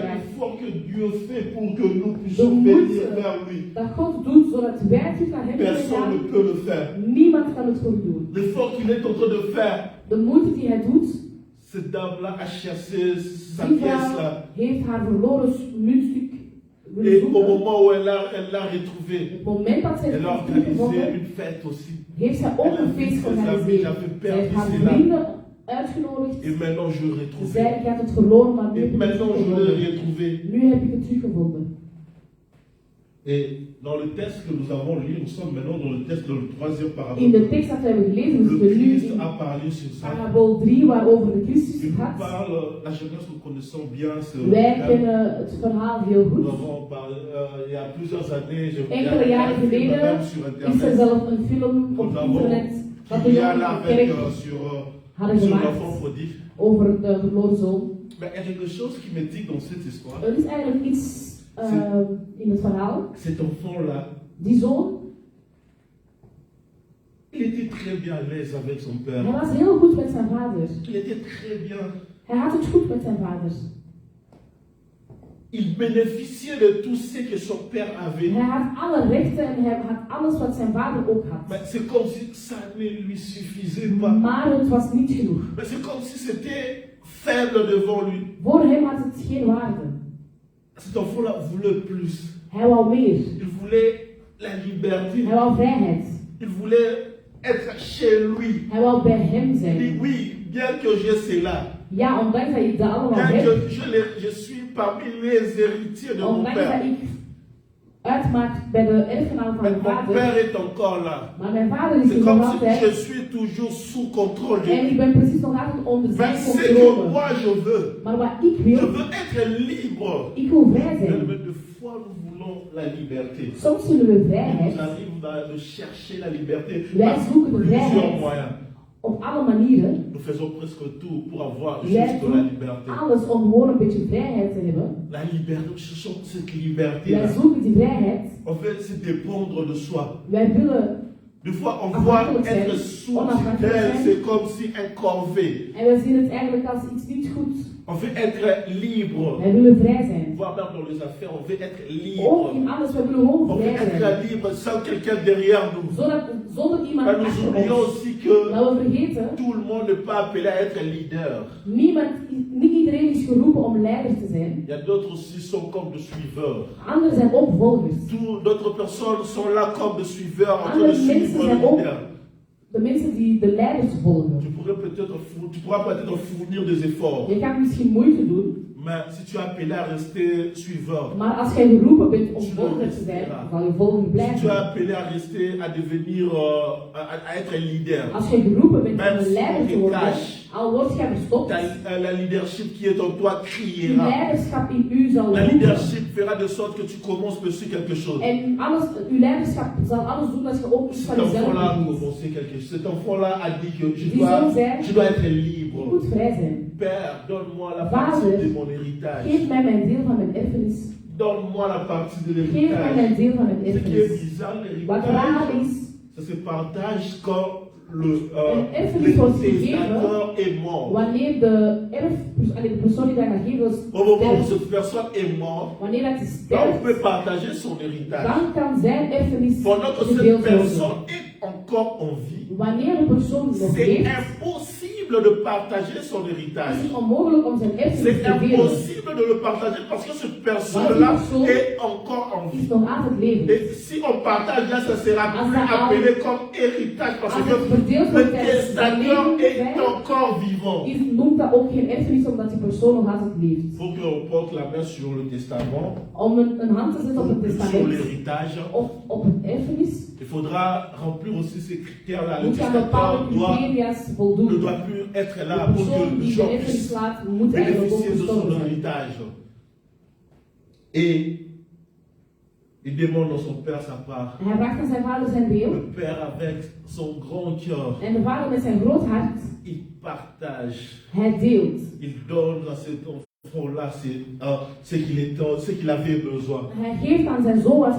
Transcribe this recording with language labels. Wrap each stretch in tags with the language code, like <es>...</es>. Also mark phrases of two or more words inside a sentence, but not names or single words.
<nl>geraakt.</nl> <fr>l'effort que Dieu fait pour que nous puissions</fr> <nl>De</nl> <fr>venir</fr> <nl>moeite</nl> <fr>vers lui.</fr> <nl>dat God doet zodat wij terug naar hem</nl> <fr>Personne</fr> <nl>gaan.</nl> <fr>ne peut le faire.</fr> <nl>Niemand kan het voor u doen.</nl> <fr>L'effort qu'il est en train de faire,</fr> <nl>De moeite die hij doet,</nl> <fr>cette dame-là a cherché sa</fr> <nl>die</nl> <fr>pièce</fr> <nl>vrouw</nl> <fr>là.</fr> <nl>heeft haar verloren muntstuk willen</nl> <fr>Et au</fr> <nl>zoeken.</nl> <fr>moment où elle l'a retrouvé,</fr> <nl>Op het moment dat zij</nl> <fr>elle a</fr> <nl>het</nl> <fr>organisé</fr> <nl>teruggevonden,</nl> <fr>une fête aussi.</fr> <nl>heeft zij ook een feest georganiseerd. Zij heeft haar vrienden uitgenodigd.</nl> <fr>Et maintenant je le</fr> <nl>Ze</nl> <fr>retrouve.</fr> <nl>zei, ik had het verloren, maar nu</nl> <fr>Et</fr> <nl>heb ik het</nl> <fr>maintenant je l'ai</fr> <nl>teruggevonden.</nl> <fr>retrouvé.</fr> <nl>Nu heb ik het teruggevonden.</nl> <fr>Et dans le texte que nous avons lu, nous sommes maintenant dans le texte dans le troisième parabole.</fr> <nl>In de tekst dat we hebben gelezen,</nl> <fr>Le</fr> <nl>zitten we nu</nl> <fr>Christ</fr> <nl>in</nl> <fr>a parlé sur ça.</fr> <nl>parabol 3, waarover de Christus</nl> <fr>Il nous</fr> <nl>gaat.</nl> <fr>parle, la jeunesse, nous connaissons bien ce</fr> <nl>Wij kennen het verhaal heel</nl> <fr>Nous</fr> <nl>goed.</nl> <fr>avons parlé, il y a plusieurs années,</fr> <nl>Enkele jaren geleden</nl> <fr>même sur</fr> <nl>is er</nl> <fr>Internet.</fr> <nl>zelf een film op internet dat de</nl> <fr>Il y a</fr> <nl>jongen</nl> <fr>là</fr> <nl>van de</nl> <fr>avec</fr> <nl>kerk</nl> <fr>sur</fr> <nl>hadden</nl> <fr>l'enfant</fr> <nl>gemaakt</nl> <fr>prodigue.</fr> <nl>over de verloren zoon.</nl> <fr>Mais il y a quelque chose qui me dit dans cette histoire.</fr> <nl>Er is eigenlijk iets in het verhaal.</nl> <fr>Cet enfant-là,</fr> <nl>Die zoon,</nl> <fr>il était très bien à l'aise avec son</fr> <nl>hij</nl> <fr>père.</fr> <nl>was heel goed met zijn vader.</nl> <fr>Il était très bien.</fr> <nl>Hij had het goed met zijn vader.</nl> <fr>Il bénéficiait de tout ce que son père avait.</fr> <nl>Hij had alle rechten en hij had alles wat zijn vader ook had.</nl> <fr>Mais c'est comme si ça ne lui suffisait pas.</fr> <nl>Maar het was niet genoeg.</nl> <fr>Mais c'est comme si c'était faible devant lui.</fr> <nl>Voor hem had het geen waarde.</nl> <fr>Cet enfant-là voulait plus.</fr> <nl>Hij wou meer.</nl> <fr>Il voulait la liberté.</fr> <nl>Hij wou vrijheid.</nl> <fr>Il voulait être chez lui.</fr> <nl>Hij wou bij hem</nl> <fr>Il dit</fr> <nl>zijn.</nl> <fr>oui, bien que j'ai cela,</fr> <nl>Ja, ondanks dat ik dat allemaal</nl> <fr>bien</fr> <nl>heb,</nl> <fr>que je suis parmi les héritiers de mon</fr> <nl>ondanks dat</nl> <fr>père,</fr> <nl>ik uitmaak bij de erfgenaam van</nl> <fr>mais</fr> <nl>mijn</nl> <fr>mon</fr> <nl>vader,</nl> <fr>père est encore là.</fr> <nl>maar mijn vader is</nl> <fr>C'est</fr> <nl>hier</nl> <fr>comme</fr> <nl>nog</nl> <fr>si je</fr> <nl>altijd</nl> <fr>suis toujours sous contrôle de</fr> <nl>en ik</nl> <fr>lui.</fr> <nl>ben precies nog altijd onder zijn</nl> <fr>Mais ce que</fr> <nl>controle.</nl> <fr>moi je veux,</fr> <nl>Maar wat ik</nl> <fr>je</fr> <nl>wil,</nl> <fr>veux être libre.</fr> <nl>ik wil vrij</nl> <fr>Mais</fr> <nl>zijn.</nl> <fr>de fois nous voulons la liberté.</fr> <nl>Soms zullen we</nl> <fr>Il nous</fr> <nl>vrijheid</nl> <fr>arrive de chercher la liberté</fr> <nl>Wij</nl> <fr>par</fr> <nl>zoeken de</nl> <fr>plusieurs</fr> <nl>vrijheid.</nl> <fr>moyens.</fr> <nl>op alle manieren.</nl> <fr>Nous faisons presque tout pour avoir</fr> <nl>Wij</nl> <fr>juste la</fr> <nl>doen</nl> <fr>liberté.</fr> <nl>alles om gewoon een beetje vrijheid te hebben.</nl> <fr>La liberté, nous cherchons cette liberté.</fr> <nl>Wij zoeken die vrijheid.</nl> <fr>On veut se dépendre de soi.</fr> <nl>Wij willen,</nl> <fr>Des fois, on voit être</fr> <nl>Onafhankelijk</nl> <fr>sous c'est comme si un corvée.</fr> <nl>en wij zien het eigenlijk als iets niet goed.</nl> <fr>On veut être libre.</fr> <nl>Wij willen vrij zijn.</nl> <fr>Voire même dans les affaires, on veut être</fr> <nl>Ook in</nl> <fr>libre.</fr> <nl>alles, wij willen gewoon</nl> <fr>On veut</fr> <nl>vrij zijn.</nl> <fr>être libre sans quelqu'un derrière nous.</fr> <nl>Zonder iemand</nl> <fr>Mais nous</fr> <nl>achter</nl> <fr>oublions</fr> <nl>ons.</nl> <fr>aussi que</fr> <nl>Maar we vergeten,</nl> <fr>tout le monde n'est pas appelé à être leader.</fr> <nl>niet iedereen is geroepen om leider te zijn.</nl> <fr>Il y a d'autres aussi sont comme des suiveurs.</fr> <nl>Anderen zijn ook volgers.</nl> <fr>D'autres personnes sont là comme des suiveurs en train</fr> <nl>Andere</nl> <fr>de</fr> <nl>mensen</nl> <fr>suivre le</fr> <nl>zijn ook</nl> <fr>leader.</fr> <nl>de mensen die de leiders volgen.</nl> <fr>Tu pourras peut-être fournir des efforts.</fr> <nl>Je kan misschien moeite doen,</nl> <fr>Mais si tu es appelé à rester suiveur,</fr> <nl>maar als jij geroepen bent om volger te zijn, zal je volger</nl> <fr>si tu es</fr> <nl>blijven.</nl> <fr>appelé à rester, à devenir, à être un leader,</fr> <nl>Als jij geroepen bent</nl> <fr>Même</fr> <nl>om een leider te</nl> <fr>si</fr> <nl>worden,</nl> <fr>cache.</fr> <nl>al word jij verstopt,</nl> <fr>la leadership qui est en toi</fr> <nl>die</nl> <fr>criera.</fr> <nl>leiderschap in u zal</nl> <fr>La</fr> <nl>roepen.</nl> <fr>leadership fera de sorte que tu commences dessus quelque chose.</fr> <nl>En alles, uw leiderschap zal alles doen dat je ook iets</nl> <fr>Cet</fr> <nl>van jezelf</nl> <fr>enfant-là a</fr> <nl>doet.</nl> <fr>commencé quelque chose. Cet enfant-là a dit que</fr> <nl>Die zoon zei,</nl> <fr>je dois être</fr> <nl>je</nl> <fr>libre.</fr> <nl>moet vrij zijn.</nl> <fr>Père, donne-moi la</fr> <nl>Vader,</nl> <fr>partie de mon héritage.</fr> <nl>Geef mij mijn deel van mijn erfenis.</nl> <fr>Donne-moi la partie de</fr> <nl>Geef mij</nl> <fr>l'héritage.</fr> <nl>mijn deel van mijn</nl> <fr>Ce qui est</fr> <nl>erfenis.</nl> <fr>bizarre,</fr> <nl>Wat raar</nl> <fr>l'héritage,</fr> <nl>is,</nl> <fr>ça se partage quand le</fr> <nl>erfenis wordt</nl> <fr>testateur</fr> <nl>gegeven</nl> <fr>est mort.</fr> <nl>wanneer de persoon die dat gaat geven is</nl> <fr>Au moment où</fr> <nl>sterft.</nl> <fr>cette personne est morte,</fr> <nl>Wanneer dat is</nl> <fr>là, on</fr> <nl>sterft,</nl> <fr>peut partager son héritage.</fr> <nl>dan kan zijn erfenis</nl> <fr>Pendant que cette</fr> <nl>gedeeld worden.</nl> <fr>personne est encore en vie,</fr> <nl>Wanneer de persoon nog</nl> <fr>c'est</fr> <nl>leeft,</nl> <fr>impossible de partager son</fr> <nl>is</nl> <fr>héritage.</fr> <nl>het onmogelijk om zijn erfenis</nl> <fr>C'est</fr> <nl>te delen.</nl> <fr>impossible de le partager parce que cette personne-là est encore en</fr> <nl>Is</nl> <fr>vie.</fr> <nl>nog altijd levend.</nl> <fr>Et si on partage là, ça sera plus appelé comme héritage parce</fr> <nl>Als</nl> <fr>que</fr> <nl>het verdeeld</nl> <fr>le</fr> <nl>wordt tijdens zijn</nl> <fr>testateur est</fr> <nl>leven,</nl> <fr>encore vivant.</fr> <nl>noemt dat ook geen erfenis omdat die persoon nog altijd leeft.</nl> <fr>Il faut qu'on porte la main sur le testament,</fr> <nl>Om een hand te zetten op het</nl> <fr>sur</fr> <nl>testament</nl> <fr>l'héritage.</fr> <nl>of op het erfenis,</nl> <fr>Il faudra remplir aussi ces critères-là. Le</fr> <nl>moet je aan bepaalde</nl> <fr>testateur</fr> <nl>criteria's</nl> <fr>ne</fr> <nl>voldoen.</nl> <fr>doit plus être là</fr> <nl>De</nl> <fr>pour que</fr> <nl>persoon</nl> <fr>les</fr> <nl>die de</nl> <fr>gens</fr> <nl>erfenis</nl> <fr>puissent</fr> <nl>laat, moet eigenlijk ook</nl> <fr>bénéficier de son</fr> <nl>gestorven zijn.</nl> <fr>héritage. Il demande dans son père sa part.</fr> <nl>Hij vraagt aan zijn vader zijn deel.</nl> <fr>Le père avec son grand cœur.</fr> <nl>En de vader met zijn groot hart.</nl> <fr>Il partage.</fr> <nl>Hij deelt.</nl> <fr>Il donne à cet enfant-là ce qu'il avait besoin.</fr> <nl>Hij geeft aan zijn zoon wat hij</nl>